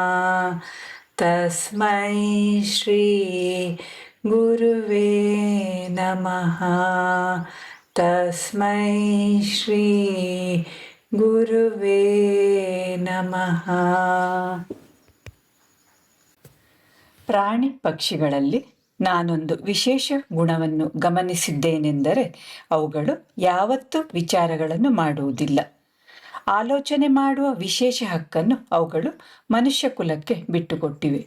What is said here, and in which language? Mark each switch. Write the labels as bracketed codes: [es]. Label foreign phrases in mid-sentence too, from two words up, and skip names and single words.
[sa] ತಸ್ಮೈ ಶ್ರೀ ಗುರುವೇ ನಮಃ ತಸ್ಮೈ ಶ್ರೀ ಗುರುವೇ ನಮಃ. [kn] ಪ್ರಾಣಿ ಪಕ್ಷಿಗಳಲ್ಲಿ ನಾನೊಂದು ವಿಶೇಷ ಗುಣವನ್ನು ಗಮನಿಸಿದ್ದೇನೆಂದರೆ ಅವುಗಳು ಯಾವತ್ತೂ ವಿಚಾರಗಳನ್ನು ಮಾಡುವುದಿಲ್ಲ. ಆಲೋಚನೆ ಮಾಡುವ ವಿಶೇಷ ಹಕ್ಕನ್ನು ಅವುಗಳು ಮನುಷ್ಯ ಕುಲಕ್ಕೆ ಬಿಟ್ಟುಕೊಟ್ಟಿವೆ.